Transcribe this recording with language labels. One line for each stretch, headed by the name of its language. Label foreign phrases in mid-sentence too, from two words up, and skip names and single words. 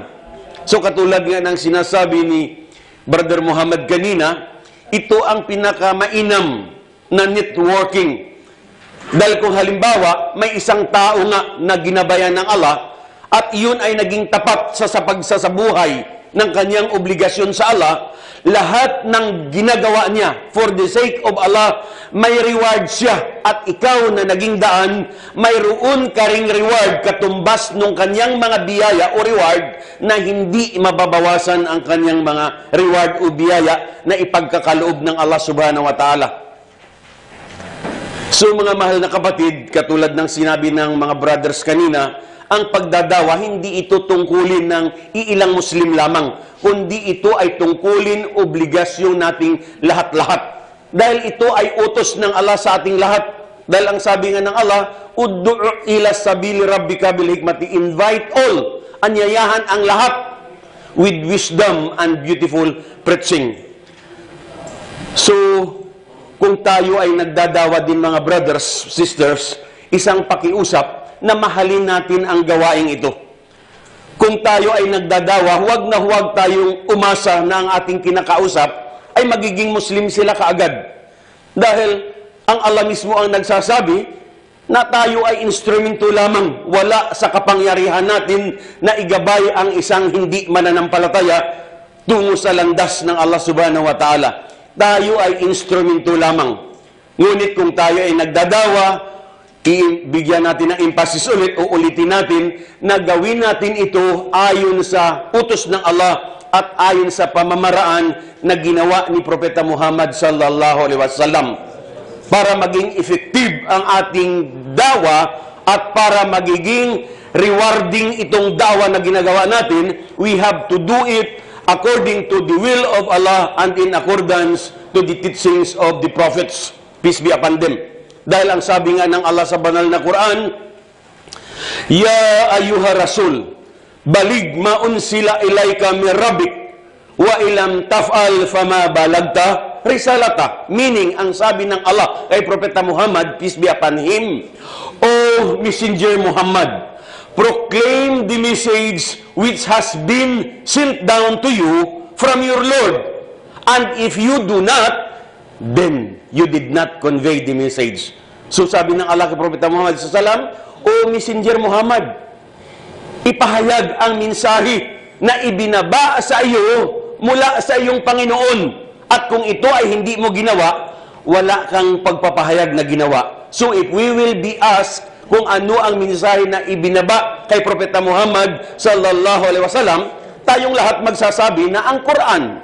Filipino: So katulad nga ng sinasabi ni Brother Muhammad kanina, ito ang pinakamainam na networking. Dahil kung halimbawa, may isang tao nga na ginabayan ng Allah at iyon ay naging tapat sa pagsasabuhay ng kanyang obligasyon sa Allah, lahat ng ginagawa niya
English: for the sake of Allah,
Filipino: may reward siya. At ikaw na naging daan, mayroon ka ring reward katumbas nung kanyang mga biyaya o reward na hindi mababawasan ang kanyang mga reward o biyaya na ipagkakaloob ng Allah
Arabic: سبحانه وتعالى.
Filipino: So mga mahal na kapatid, katulad ng sinabi ng mga brothers kanina, ang pagdadawa, hindi ito tungkulin ng iilang Muslim lamang, kundi ito ay tungkulin obligasyon nating lahat-lahat. Dahil ito ay utos ng Allah sa ating lahat. Dahil ang sabi nga ng Allah,
Arabic: ادع إلى سبيل ربك بالحكمة,
English: invite all,
Filipino: anyayahan ang lahat
English: with wisdom and beautiful preaching.
Filipino: So, kung tayo ay nagdadawa din mga
English: brothers, sisters,
Filipino: isang pakiusap na mahalin natin ang gawaing ito. Kung tayo ay nagdadawa, huwag na huwag tayong umasa na ang ating kinakausap ay magiging Muslim sila kaagad. Dahil Ang Allah mismo ang nagsasabi na tayo ay instrumento lamang. Wala sa kapangyarihan natin na igabay ang isang hindi mananampalataya tungo sa landas ng Allah
Arabic: سبحانه وتعالى.
Filipino: Tayo ay instrumento lamang. Ngunit kung tayo ay nagdadawa, bigyan natin ng emphasis ulit, uulitin natin na gawin natin ito ayon sa utos ng Allah at ayon sa pamamaraan na ginawa ni Propeta Muhammad
Arabic: صلى الله عليه وسلم.
Filipino: Para maging effective ang ating dawa at para magiging rewarding itong dawa na ginagawa natin,
English: we have to do it according to the will of Allah and in accordance to the teachings of the prophets, peace be upon them.
Filipino: Dahil ang sabi nga ng Allah sa banal na Quran,
Arabic: يا أيها الرسول بلغ ما أنزل إليك من ربك وإن لم تفعل فما بلغت رسالته.
English: Meaning,
Filipino: ang sabi ng Allah kay Propeta Muhammad,
English: peace be upon him, O Messenger Muhammad, proclaim the message which has been sent down to you from your Lord. And if you do not, then you did not convey the message.
Filipino: So sabi ng Allah kay Propeta Muhammad sallam,
English: O Messenger
Filipino: Muhammad, ipahayag ang mensahe na ibinaba sa iyo mula sa iyong Panginoon. At kung ito ay hindi mo ginawa, wala kang pagpapahayag na ginawa.
English: So if we will be asked
Filipino: kung ano ang mensahe na ibinaba kay Propeta Muhammad
Arabic: صلى الله عليه وسلم,
Filipino: tayong lahat magsasabi na ang Quran.